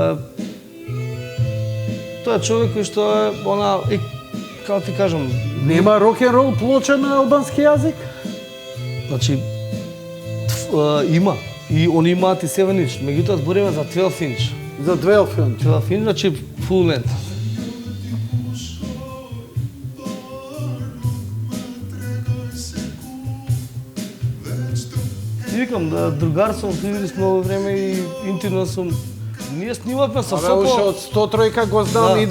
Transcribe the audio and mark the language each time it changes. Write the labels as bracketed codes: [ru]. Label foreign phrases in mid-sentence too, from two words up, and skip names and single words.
[mk] Тоа е човек кој што е, како ти кажам... Нема рок-н-рол плоча на албански јазик? Значи, има. И они имаат и 7 inch, меѓутоа збориме за 12 inch. За 12 inch. [en] 12 inch, значи full length. [mk] И викам, другар сум, видели сме многу време и интимно сум. Ние снимавме со Абе, уште Сопо. од 100 тројка го знам, Да.